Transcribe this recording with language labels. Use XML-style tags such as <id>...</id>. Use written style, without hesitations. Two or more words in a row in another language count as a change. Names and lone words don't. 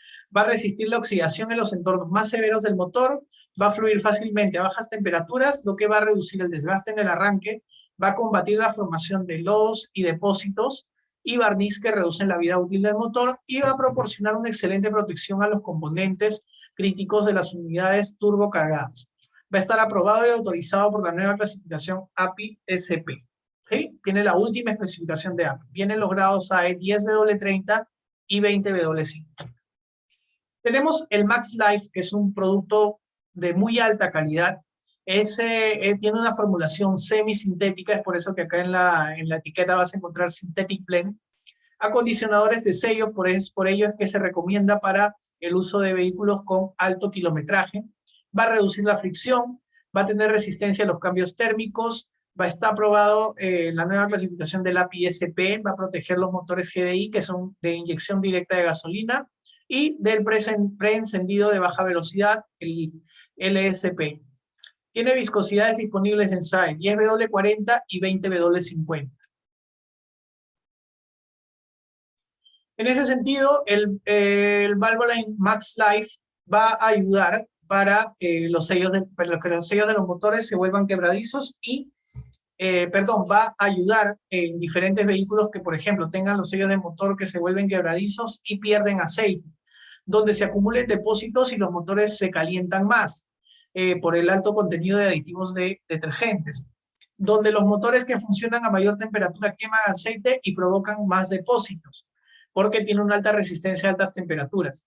<es>va a resistir la oxidación en los entornos más severos del motor, va a fluir fácilmente a bajas temperaturas, lo que va a reducir el desgaste en el arranque, va a combatir la formación de lodos y depósitos y barniz que reducen la vida útil del motor y va a proporcionar una excelente protección a los componentes críticos de las unidades turbocargadas. Va a estar aprobado y autorizado por la nueva clasificación API-SP. ¿Sí? Tiene la última especificación de API. Vienen los grados AE 10W30 y 20W50. Tenemos el Max Life, que es un producto de muy alta calidad. Tiene una formulación semisintética, es por eso que acá en la etiqueta vas a encontrar</es> <en>Synthetic Blend.</en> <es>Acondicionadores de sello, por ello es que se recomienda para el uso de vehículos con alto kilometraje. Va a reducir la fricción, va a tener resistencia a los cambios térmicos, va a estar aprobado la nueva clasificación del API-SP, va a proteger los motores GDI, que son de inyección directa de gasolina, y del preencendido de baja velocidad, el LSP. Tiene viscosidades disponibles en SAE 10W40 y 20W50. En ese sentido, el Valvoline Max Life va a ayudar para que los sellos de los motores se vuelvan quebradizos y, va a ayudar en diferentes vehículos que, por ejemplo, tengan los sellos de motor que se vuelven quebradizos y pierden aceite, donde se acumulen depósitos y los motores se calientan más por el alto contenido de aditivos de detergentes, donde los motores que funcionan a mayor temperatura queman aceite y provocan más depósitos, porque tiene una alta resistencia a altas temperaturas.</es>